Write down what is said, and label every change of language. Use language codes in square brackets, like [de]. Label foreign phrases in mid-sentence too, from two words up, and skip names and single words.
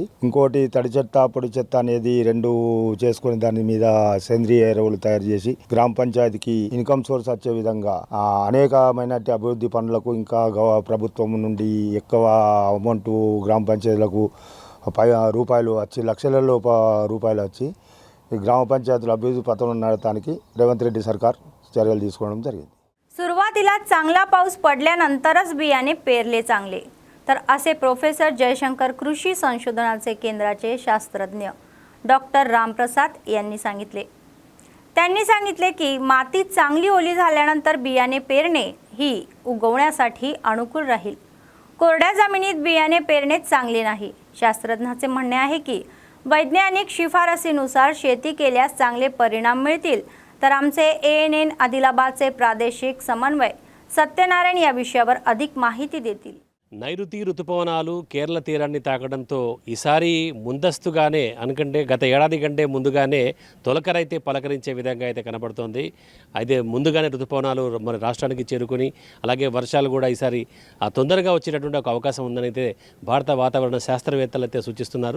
[te] ఇంకోటి తడి చెత్త పొడి చెత్త అనేది 2 చేసుకుని దాని మీద సేంద్రియ ఎరువులు తయారు చేసి గ్రామ పంచాయతీకి [en] income source [te] వచ్చే విధంగా అనేకమైన అభివృద్ధి పనులకు ఇంకా ప్రభుత్వం నుండి ఎక్కువ అమౌంట్ గ్రామ పంచాయతీలకు రూపాయలు వచ్చి లక్షలలో రూపాయలు వచ్చి ఈ గ్రామ పంచాయతీల అభివృద్ధి పథంలో నడవడానికి రేవంత్ రెడ్డి सरकार చర్యలు తీసుకోవడం జరిగింది। [mr] सुरुवातीला चांगला पाऊस पडल्यानंतरच बियाणे पेरले चांगले, तर असे प्रोफेसर जयशंकर कृषी संशोधनाचे केंद्राचे शास्त्रज्ञ डॉक्टर रामप्रसाद यांनी सांगितले। त्यांनी सांगितले की माती चांगली ओली झाल्यानंतर बियाणे पेरणे ही उगवण्यासाठी अनुकूल राहील। कोरड्या जमिनीत बियाणे पेरणे चांगले नाही। शास्त्रज्ञाचे म्हणणे आहे की वैज्ञानिक शिफारसीनुसार शेती केल्यास चांगले परिणाम मिळतील। तर आमचे ANN आदिलाबादचे प्रादेशिक समन्वय सत्यनारायण या विषयावर अधिक माहिती देतील। [te] నైరుతి ఋతుపవనాలు కేరళ తీరాన్ని తాకడంతో ఈసారి ముందస్తుగానే అనుకంటే గత ఏడాది కంటే ముందుగానే తొలకరైతే పలకరించే విధంగా అయితే కనబడుతోంది। అయితే ముందుగానే ఋతుపవనాలు మన రాష్ట్రానికి చేరుకుని అలాగే వర్షాలు కూడా ఈసారి తొందరగా వచ్చేటటువంటి ఒక అవకాశం ఉందని అయితే భారత వాతావరణ శాస్త్రవేత్తలు అయితే సూచిస్తున్నారు।